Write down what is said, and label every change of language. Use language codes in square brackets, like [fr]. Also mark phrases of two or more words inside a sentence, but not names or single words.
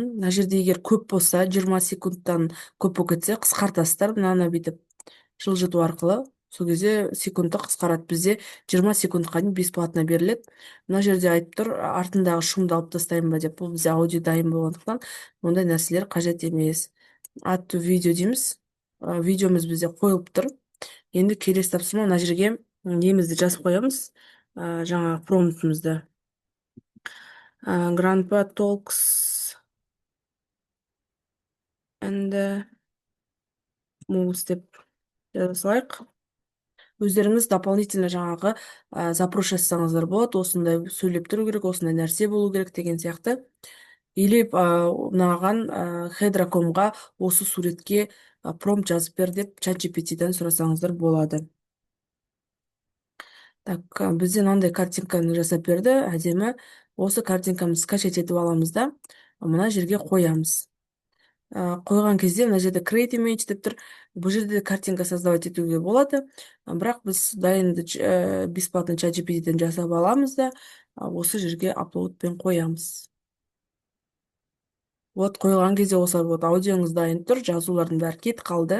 [kk] Мына жерде егер көп болса, 20 секундтан көп болып кетсе, қысқартасыздар. Мынаны бүйтіп жылжыту арқылы. Сол кезде секундты қысқарады. Бізде 20 секундқа дейін бесплатно беріледі. Мына жерде айтып тұр, артындағы шумды алып тастайын ба деп. Бұл бізде аудио дайын болғандықтан ондай нәрселер қажет емес. [en] Add to [kk] видео дейміз. Видеомыз бізде қойылып тұр. Енді келесі тапсырма, мына жерге немізді жазып қоямыз. Жаңа промптымызды. [en] Grandpa talks and moves [kk] деп жаза салайық. Өздеріңіз дополнительно жаңағы запрос жасасаңыздар болады, осындай сөйлеп тұру керек, осындай нәрсе болу керек деген сияқты. Или мынаған Хедра.комға осы суретке промпт жазып бер деп ChatGPT-ден сұрасаңыздар болады. Так, бізде мынандай картинканы жасап берді, әдемі. Осы картинкамызды скачать етіп аламыз да, мына жерге қоямыз. Қойған кезде мына жерде [en] create image [kk] деп тұр. Бұл жерде картинка создавать етуге болады. Бірақ біз дайынды бесплатно ChatGPT-ден жасап аламыз да, осы жерге апплоудпен қоямыз. Вот қойған кезде осы вот аудиоңыз дайын тұр, жазулардың бәрі кетіп қалды.